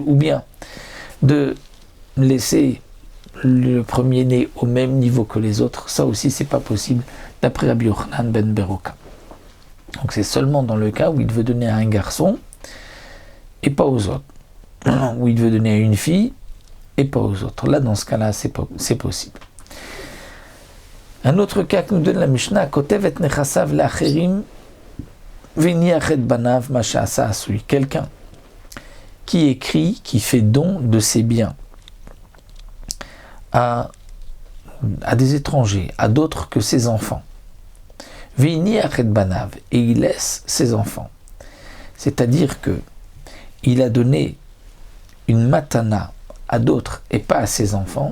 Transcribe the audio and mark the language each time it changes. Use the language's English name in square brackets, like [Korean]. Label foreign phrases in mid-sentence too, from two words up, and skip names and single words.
[French] Ou bien de laisser le premier-né au même niveau que les autres, ça aussi c'est pas possible d'après Rabbi Yochanan ben Beroka. Donc c'est seulement dans le cas où il veut donner à un garçon et pas aux autres, où il veut donner à une fille et pas aux autres. Là dans ce cas-là c'est possible. Un autre cas que nous donne la Mishnah, [Hebrew] כותב את נכסיו לאחרים והניח את בניו מה שעשה עשוי. [French] Quelqu'un qui écrit, qui fait don de ses biens à des étrangers, à d'autres que ses enfants. [Hebrew] והניח בניו, [French] et il laisse ses enfants. C'est-à-dire que il a donné une matana à d'autres et pas à ses enfants.